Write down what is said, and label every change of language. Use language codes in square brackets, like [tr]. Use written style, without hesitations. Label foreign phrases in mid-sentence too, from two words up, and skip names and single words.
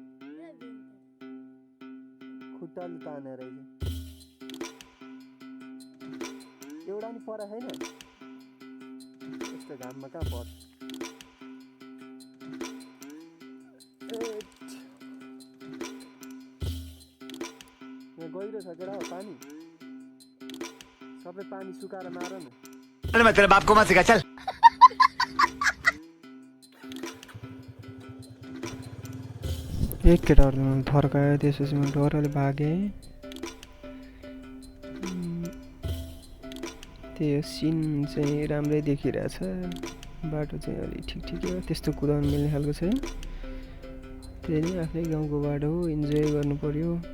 [ne] खुट्टाले तानेर एउटा नि परा छैन, यस्तो घाममा कहाँ पर्छ। यहाँ गहिरो छ केटा हो पानी, सबै पानी सुकाएर मार न। [hi] अरे मैं तेरे बाप को मत सिखा, चल। [ne] एक केटाहरूले मलाई थर्कायो, त्यसपछि म डरले भागेँ। त्यो सिन चाहिँ राम्रै देखिरहेछ, बाटो चाहिँ अलिक ठिकै हो, त्यस्तो कुदाउनु मिल्ने खालको छैन। त्यही नै आफ्नै गाउँको बाटो हो, इन्जोय गर्नु पर्यो।